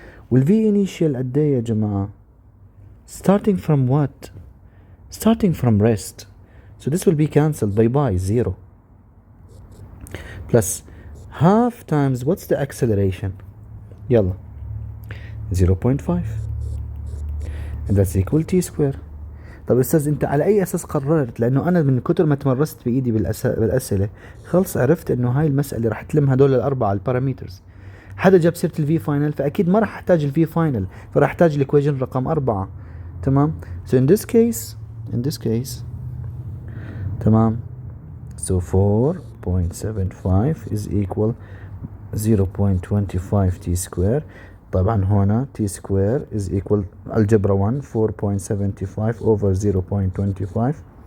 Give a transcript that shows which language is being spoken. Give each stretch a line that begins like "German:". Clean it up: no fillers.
Arabic: والفي initial قد إيه يا جماعة؟
English: starting from what? Starting from rest. So this will be cancelled. Bye bye, 0. Plus half times what's the acceleration?
Arabic: يلا 0.5.
English: and that's equal t square.
Arabic: طب استاذ انت على اي اساس قررت؟ لانه انا من كتر ما تمرست بايدي بالاسئله خلص عرفت انه هاي المساله راح تلم هدول الاربعه البارامترز. حدا جاب سيره الفي فاينل فاكيد ما راح احتاج الفي فاينل، فراح احتاج الايكويشن رقم 4. تمام.
English: so in this case
Arabic: تمام.
English: so 4.75 is equal 0.25 t square.
Arabic: طبعا هنا
English: t square is equal algebra 1 4.75 over 0.25.